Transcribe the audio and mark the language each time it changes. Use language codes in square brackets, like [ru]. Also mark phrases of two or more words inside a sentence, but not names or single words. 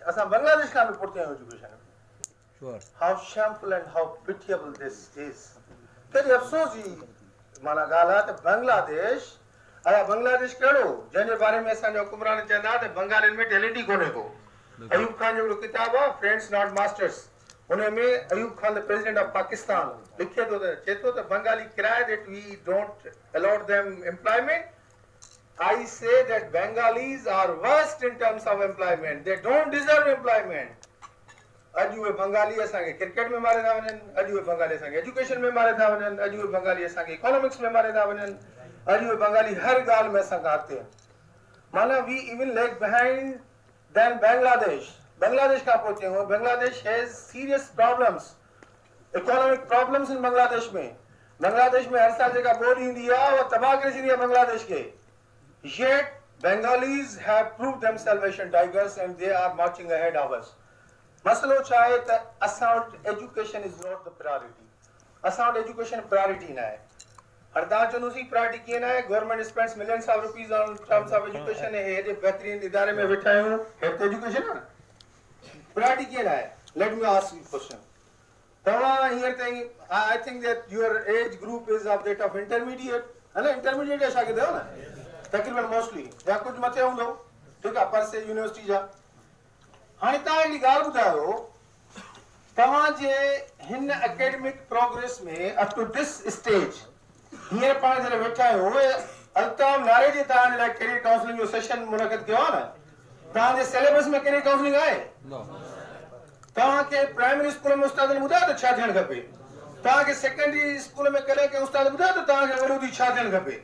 [sd] असां बांग्लादेश खां बि पुठिते आहियूं एजुकेशन में. [en] Sure. How shameful and how pitiable this is. [sd] कॾहिं अफ़सोस जी माना ॻाल्हि आहे त बांग्लादेश, अलाए बांग्लादेश कहिड़ो जंहिंजे बारे में असांजा हुकुमरान चवंदा त बंगालियुनि में टैलेंट ई कोन्हे को. अयूब खान जो हिकिड़ो किताबु आहे फ्रेंड्स नॉट मास्टर्स, हुन में अयूब खान [en] the President of Pakistan [sd] लिखे थो त चए थो त बंगाली किराए [en] that we don't allot them employment. I say that Bengalis are worst in terms of employment. They don't deserve employment. [sd] अॼु उहे बंगाली असांखे क्रिकेट में मारे था वञनि, अॼु उहे बंगाली असांखे एजुकेशन में मारे था वञनि, अॼु उहे बंगाली असांखे इकोनॉमिक्स में मारे था वञनि, अॼु उहे बंगाली हर ॻाल्हि में असां खां अॻिते आहिनि. [en] माना we even lag behind than बांग्लादेश. बांग्लादेश [sd] खां पोइ चयूं [en] बांग्लादेश has serious problems, economic problems in बांग्लादेश में. [sd] बांग्लादेश में हर साल जेका ॿोॾि ईंदी आहे उहा तबाह करे छॾींदी आहे बांग्लादेश खे. [en] Yet Bengalis have proved themselves Asian tigers and they are marching ahead of us. [sd] मसलो छा आहे त असां वटि [en] education is not the priority. [sd] असां वटि एजुकेशन प्रायोरिटी न आहे. हाणे तव्हां चवंदोसीं प्रायोरिटी कीअं न आहे? [en] government spends millions of rupees on terms of education. [sd] हेॾे बहितरीन इदारे में वेठा आहियूं, हेठि एजुकेशन आहे, प्रायोरिटी कीअं न आहे? [en] let me ask you question. [sd] तव्हां हींअर ताईं [en] I think that your age group is of that of intermediate, है न? [sd] इंटरमीडिएट जा शागिर्द आहियो न तक़रीबन मोस्टली, या कुझु मथे हूंदो, ठीकु आहे, पर से यूनिवर्सिटी जा. हाणे तव्हां हिकिड़ी ॻाल्हि ॿुधायो, तव्हांजे हिन [en] academic progress [sd] में [en] up to this stage [sd] हींअर पाण जॾहिं वेठा आहियूं, उहे अल्ताफ नारे जे तव्हांजे लाइ [en] career counselling [sd] जो सेशन मुनक़द कयो आहे न? तव्हांजे सिलेबस में [en] career counselling [sd] आहे? तव्हांखे [en] primary school [sd] में उस्तादनि ॿुधायो त छा थियणु खपे? तव्हांखे [en] secondary school [sd] में कॾहिं कंहिं उस्ताद ॿुधायो त तव्हांखे वॾो थी छा थियणु खपे?